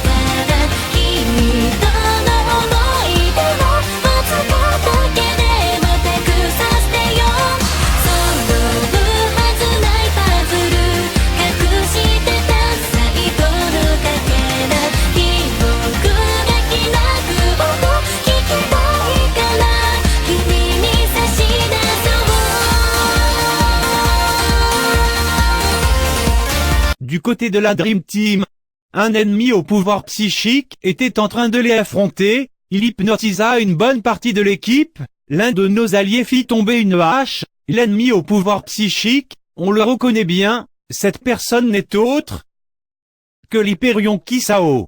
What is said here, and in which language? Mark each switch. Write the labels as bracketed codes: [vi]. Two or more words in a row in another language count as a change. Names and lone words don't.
[ja] から君との想い出をわずかだけでも手くさしてよ揃うはずないパズル隠してた最後のかけら記憶が開く音聞きたいから君に差し出そう [fr] Du côté de la Dream Team, un ennemi au pouvoir psychique était en train de les affronter, il hypnotisa une bonne partie de l'équipe, l'un de nos alliés fit tomber une hache, l'ennemi au pouvoir psychique, on le reconnaît bien, cette personne n'est autre que l'Hyperion Kisao.